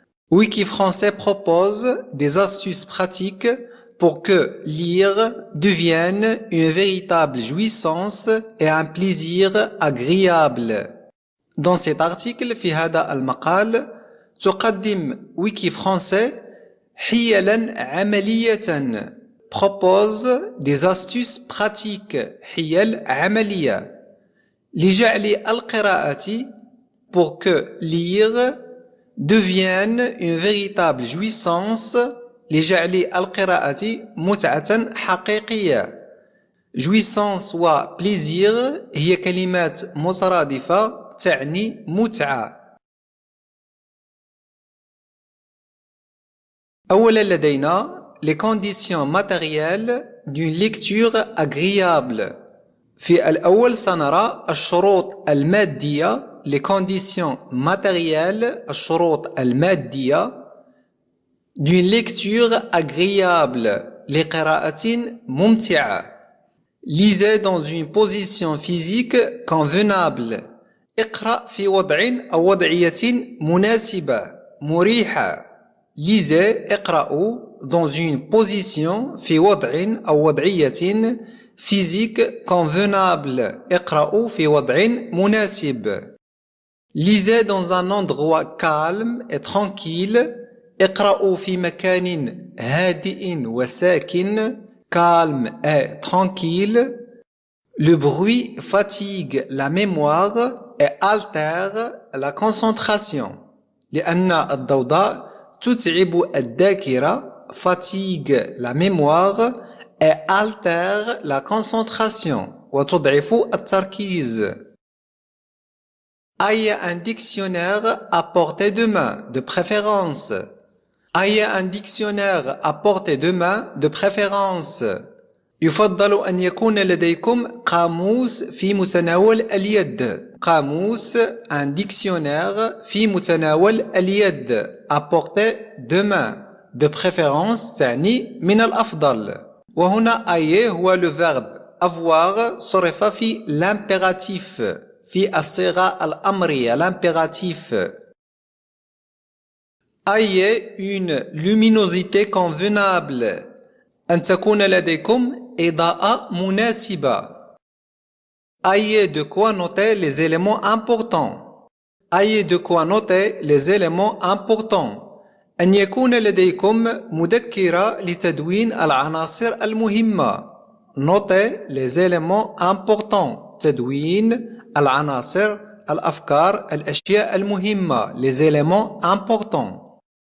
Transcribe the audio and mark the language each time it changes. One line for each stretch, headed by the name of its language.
French: Wiki Français propose des astuces pratiques pour que lire devienne une véritable jouissance et un plaisir agréable. Dans cet article
Arabic: في هذا المقال تقدم ويكي فرنسي حيلا عملية
French: propose des astuces pratiques
Arabic: حيل عملية لجعل القراءة
French: pour que lire devienne une véritable jouissance
Arabic: لجعل القراءة متعة حقيقية. jouissance و plaisir هي كلمات مترادفة تعني متعة. أولا لدينا
French: les conditions matérielles d'une lecture agréable.
Arabic: في الأول سنرى الشروط المادية
French: les conditions matérielles
Arabic: الشروط المادية
French: d'une lecture agréable
Arabic: لقراءة ممتعة.
French: lisez dans une position physique convenable.
Arabic: اقرأ في وضع أو وضعية مناسبة مريحة.
French: lisez
Arabic: اقرأوا
French: dans une position
Arabic: في وضع أو وضعية
French: physique convenable
Arabic: اقرأوا في وضع مناسب.
French: lisez dans un endroit calme et tranquille
Arabic: اقرأوا في مكان هادئ وساكن
French: calme et tranquille. le bruit fatigue la mémoire et altère la concentration.
Arabic: لأن الضوضاء تتعب الذاكرة
French: fatigue la mémoire et altère la concentration
Arabic: وتضعف التركيز.
French: Ayez un dictionnaire à portée de main de préférence. Ayez un dictionnaire à portée de main de préférence.
Arabic: يفضل أن يكون لديكم قاموس في متناول اليد. قاموس
French: un dictionnaire
Arabic: في متناول اليد.
French: À portée de main. De préférence
Arabic: تعني من الأفضل. وهنا أي هو
French: le verbe avoir
Arabic: صرف في l'impératif في الصيغة الأمرية l'impératif. أي
French: une luminosité convenable
Arabic: أن تكون لديكم إضاءة مناسبة.
French: Ayez de quoi noter les éléments importants. Ayez de quoi noter les éléments importants.
Arabic: أن يكون لديكم مذكرة لتدوين العناصر المهمة.
French: Notez les éléments importants.
Arabic: تدوين العناصر الأفكار الأشياء المهمة.
French: Les éléments importants.